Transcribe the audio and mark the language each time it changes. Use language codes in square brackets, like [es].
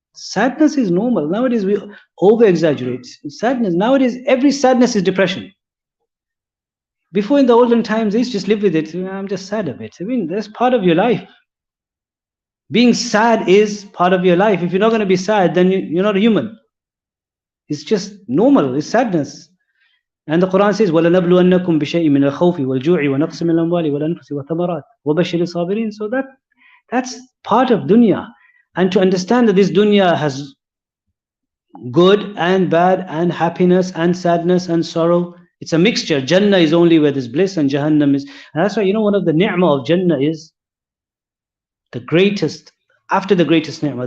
[en] Sadness is normal. Nowadays we over-exaggerate. Sadness, nowadays every sadness is depression. Before, in the olden times, they used to just live with it. I'm just sad a bit. I mean, that's part of your life. Being sad is part of your life. If you're not going to be sad, then you're not a human. It's just normal. It's sadness. And the Quran says, [ar] وَلَنَبْلُوَنَّكُمْ بِشَيْءٍ مِنَ الْخَوْفِ وَالْجُوعِ وَنَقْصٍ مِنَ الْأَمْوَالِ وَالْأَنفُسِ وَالثَّمَرَاتِ وَبَشِّرِ الصَّابِرِينَ. [en] So that's part of dunya. And to understand that this dunya has good and bad and happiness and sadness and sorrow, it's a mixture. Jannah is only where there's bliss and Jahannam is. And that's why, you know, one of the ni'mah of Jannah is the greatest, after the greatest ni'mah.